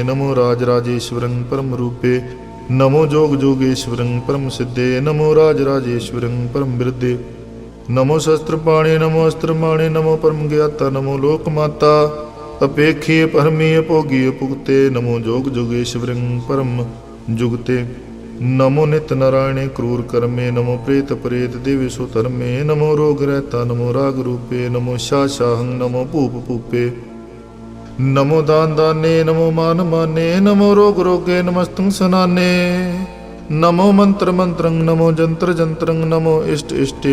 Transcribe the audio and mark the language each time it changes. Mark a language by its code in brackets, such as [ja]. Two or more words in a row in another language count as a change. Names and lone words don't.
[bra] ਨਮੋ ਰਾਜ ਰਾਜੇਸ਼ਵਰੰ ਪਰਮ ਰੂਪੇ। ਨਮੋ ਜੋਗ ਜੋਗੇਸ਼ਵਰੰ ਪਰਮ ਸਿੱਧੇ। ਨਮੋ ਰਾਜ ਰਾਜੇਸ਼ਵਰੰ ਪਰਮ ਬਿਰਦੇ। ਨਮੋ ਸ਼ਸਤਰ ਪਾਣੇ ਨਮੋ ਅਸਤਰ ਮਾਣੇ। ਨਮੋ ਪਰਮ ਗਿਆਤਾ ਨਮੋ ਲੋਕ ਮਾਤਾ। ਅਪੇਖੀ ਪਰਮੀ ਅਭੋਗੀ ਅਪੁਗਤੇ। ਨਮੋ ਜੋਗ ਜੋਗੇਸ਼ਵਰੰ ਪਰਮ ਜੁਗਤੇ। नमो नित नारायणे क्रूर कर्मे, नमो प्रेत प्रेत देवेशु धर्मे, नमो रोग रहता, नमो राग रूपे, नमो शाहं, नमो भूप भूपे, नमो दान दाने, नमो मान माने, नमो रोग रोगे, नमस्तुं सनाने, नमो मंत्र मंत्रं, नमो जंत्र जंत्रं, नमो इष्ट इष्टे,